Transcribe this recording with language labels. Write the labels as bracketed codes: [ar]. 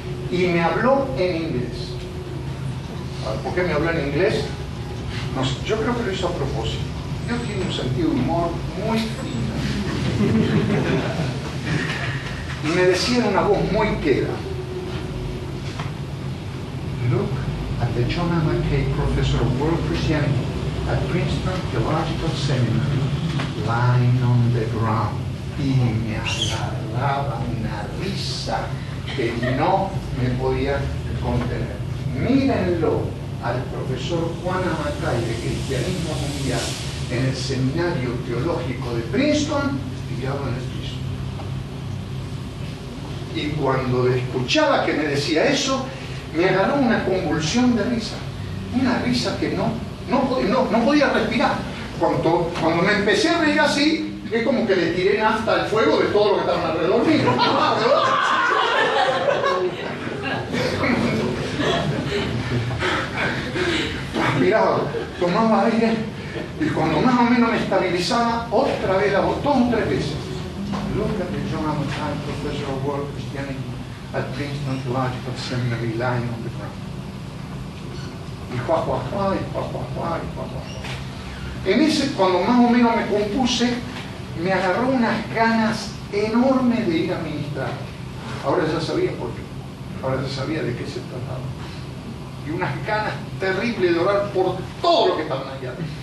[es] Y me habló en inglés. ¿Por qué me habló en inglés? No sé, yo creo que lo hizo a propósito. Dios tiene un sentido de humor muy fino. Y me decía en una voz muy queda: look at the John A. [en] McKay Professor of World Christianity at Princeton Theological Seminary, lying on the ground. [es] Y me agarraba una risa que no me podía contener. Mírenlo al profesor Juan A. McKay de Cristianismo Mundial en el Seminario Teológico de Princeton, tirado en el piso. Y cuando escuchaba que me decía eso, me agarró una convulsión de risa. Una risa que no podía respirar. Cuando me empecé a reír así, es como que le tiré nafta al fuego de todo lo que estaba alrededor mío. Miraba, tomaba aire y cuando más o menos me estabilizaba, otra vez la voz, 2 o 3 veces. [en] Look at the John A. McKay Professor of World Christianity at Princeton Theological Seminary, lying on the ground. [es] Y juá, En ese, cuando más o menos me compuse, me agarró unas ganas enormes de ir a ministrar. Ahora ya sabía por qué. Ahora ya sabía de qué se trataba. Y unas ganas terribles de orar por todo lo que estaban allá.